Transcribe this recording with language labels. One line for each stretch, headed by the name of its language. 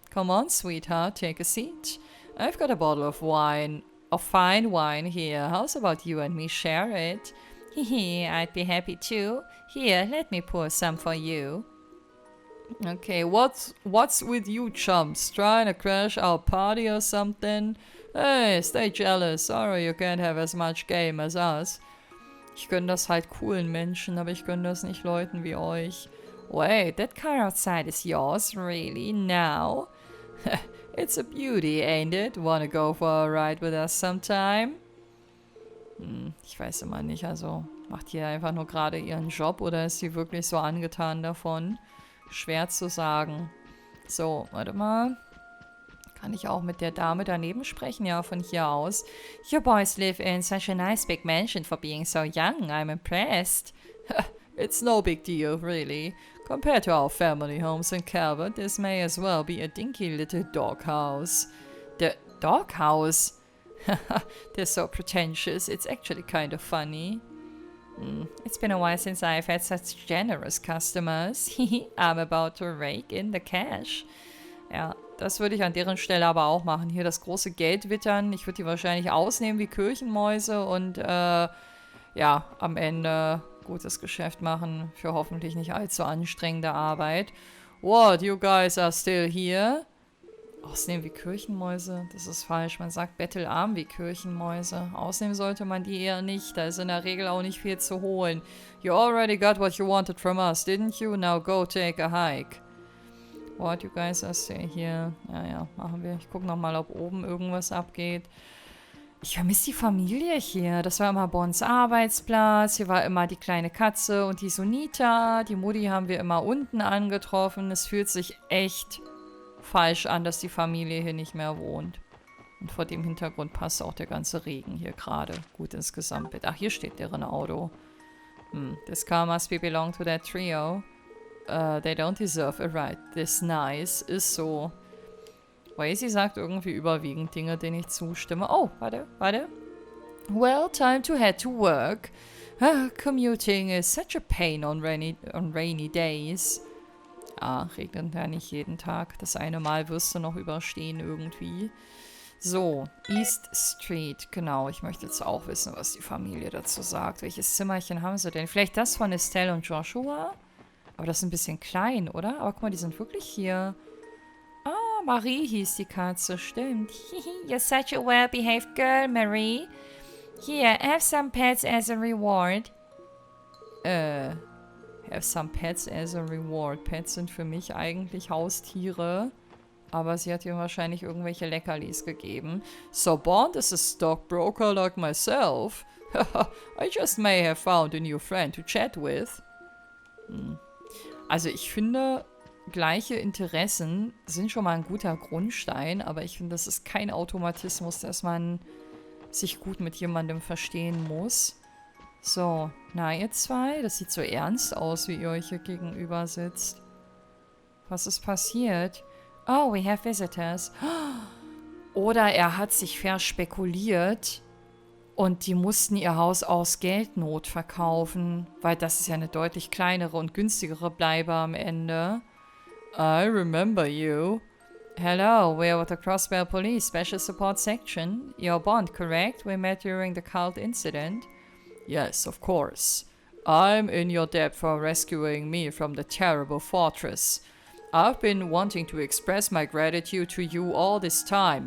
English: Come on, sweetheart, take a seat. I've got a bottle of wine, of fine wine here. How's about you and me share it? Hehe, I'd be happy too. Here, let me pour some for you. Okay, what's with you chumps? Trying to crash our party or something? Hey, stay jealous. Sorry, you can't have as much game as us.
German: Ich gönn das halt coolen Menschen, aber ich gönn das nicht Leuten wie euch.
English: Wait, that car outside is yours? Really? Now? It's a beauty, ain't it? Wanna go for a ride with us sometime?
German: Ich weiß immer nicht, also macht die einfach nur gerade ihren Job oder ist sie wirklich so angetan davon? Schwer zu sagen. So, warte mal. Kann ich auch mit der Dame daneben sprechen? Ja, von hier aus.
English: Your boys live in such a nice big mansion for being so young. I'm impressed. It's no big deal, really. Compared to our family homes in Calvert, this may as well be a dinky little doghouse. The doghouse? They're so pretentious. It's actually kind of funny. It's been a while since I've had such generous customers. I'm about to rake in the cash.
German: Ja, das würde ich an deren Stelle aber auch machen. Hier das große Geld wittern. Ich würde die wahrscheinlich ausnehmen wie Kirchenmäuse und ja, am Ende gutes Geschäft machen für hoffentlich nicht allzu anstrengende Arbeit.
English: What, you guys are still here?
German: Ausnehmen wie Kirchenmäuse? Das ist falsch. Man sagt bettelarm wie Kirchenmäuse. Ausnehmen sollte man die eher nicht. Da ist in der Regel auch nicht viel zu holen.
English: You already got what you wanted from us, didn't you? Now go take a hike. What, you guys are still here?
German: Ja, machen wir. Ich gucke nochmal, ob oben irgendwas abgeht. Ich vermisse die Familie hier. Das war immer Bons Arbeitsplatz. Hier war immer die kleine Katze und die Sunita. Die Mutti haben wir immer unten angetroffen. Es fühlt sich echt falsch an, dass die Familie hier nicht mehr wohnt. Und vor dem Hintergrund passt auch der ganze Regen hier gerade gut ins Gesamtbild. Ach, hier steht deren Auto.
English: This car must be belong to that trio. They don't deserve a ride. This nice ist so.
German: Weil sie sagt irgendwie überwiegend Dinge, denen ich zustimme. Oh, warte.
English: Well, time to head to work. Commuting is such a pain on rainy days.
German: Ah, regnet ja nicht jeden Tag. Das eine Mal wirst du noch überstehen irgendwie. So, East Street. Genau, ich möchte jetzt auch wissen, was die Familie dazu sagt. Welches Zimmerchen haben sie denn? Vielleicht das von Estelle und Joshua? Aber das ist ein bisschen klein, oder? Aber guck mal, die sind wirklich hier. Ah, Marie hieß die Katze, stimmt.
English: You're such a well-behaved girl, Marie. Here, have some pets as a reward. Have some pets as a reward.
German: Pets sind für mich eigentlich Haustiere. Aber sie hat ihr wahrscheinlich irgendwelche Leckerlis gegeben.
English: So Bond is a stockbroker like myself. I just may have found a new friend to chat with.
German: Also ich finde, gleiche Interessen sind schon mal ein guter Grundstein. Aber ich finde, das ist kein Automatismus, dass man sich gut mit jemandem verstehen muss. So, na ihr zwei, das sieht so ernst aus, wie ihr euch hier gegenüber sitzt. Was ist passiert?
English: Oh, we have visitors.
German: Oder er hat sich verspekuliert und die mussten ihr Haus aus Geldnot verkaufen, weil das ist ja eine deutlich kleinere und günstigere Bleibe am Ende.
English: I remember you. Hello, we're with the Crossbell Police Special Support Section. You're Bond, correct? We met during the cult incident. Yes, of course. I'm in your debt for rescuing me from the terrible fortress. I've been wanting to express my gratitude to you all this time.